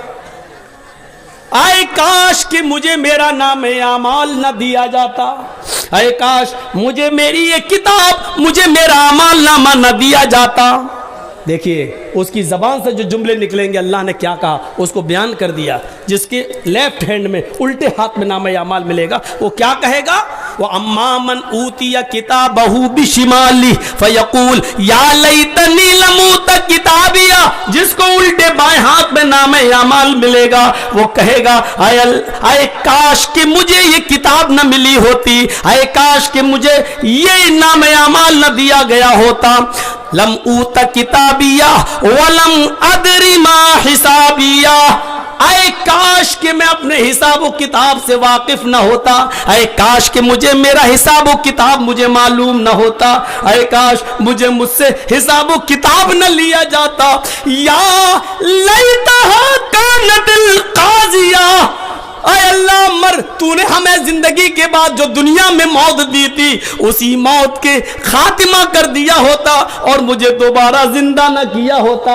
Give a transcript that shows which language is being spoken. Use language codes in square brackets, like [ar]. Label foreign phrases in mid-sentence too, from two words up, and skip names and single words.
[hi] आए काश कि मुझे मेरा नाम आमाल न दिया जाता, आए काश मुझे मेरी ये किताब, मुझे मेरा अमाल नामा न दिया जाता। देखिए उसकी ज़बान से जो जुमले निकलेंगे, अल्लाह ने क्या कहा उसको बयान कर दिया। जिसके [en] left hand [hi] में, उल्टे हाथ में नाम अमाल मिलेगा, वो क्या कहेगा? [ar] فأما من أوتي كتابه بشماله فيقول يا ليتني لم أوت كتابيه, [hi] जिसको उल्टे बाएं हाथ में नाम अमाल मिलेगा, वो कहेगा आए काश कि मुझे ये किताब न मिली होती, आए काश कि मुझे ये नाम अमाल न दिया गया होता। [ar] لم أوت كتابيه ولم أدر ما حسابيه, [hi] आए काश कि मैं अपने हिसाब किताब से वाकिफ न होता, आए काश कि मुझे मेरा हिसाब किताब मुझे मालूम न होता, आए काश मुझसे हिसाब किताब न लिया जाता। [ar] يا ليتها كانت القاضية, [hi] आए अल्लाह, मर तूने हमें जिंदगी के बाद जो दुनिया में मौत दी थी, उसी मौत के खात्मा कर दिया होता और मुझे दोबारा जिंदा न किया होता।